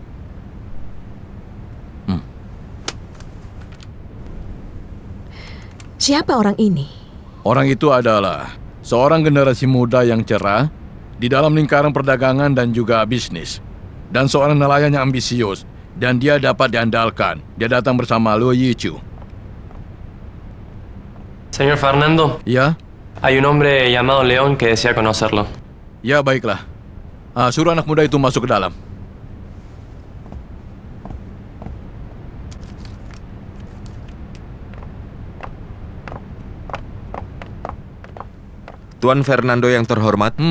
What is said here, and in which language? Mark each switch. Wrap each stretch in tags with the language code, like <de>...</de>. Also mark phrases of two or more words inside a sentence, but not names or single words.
<id>Siapa orang ini? Orang itu adalah seorang generasi muda yang cerah di dalam lingkaran perdagangan dan juga bisnis. Dan seorang nelayan yang ambisius. Dan dia dapat diandalkan. Dia datang bersama Lu Yichu.</id> <es>Señor Fernando.</es> <id>Ya?</id> <es>Hay un hombre llamado León que desea conocerlo.</es> <id>Ya, baiklah. Suruh anak muda itu masuk ke dalam. Tuan Fernando yang terhormat.</id>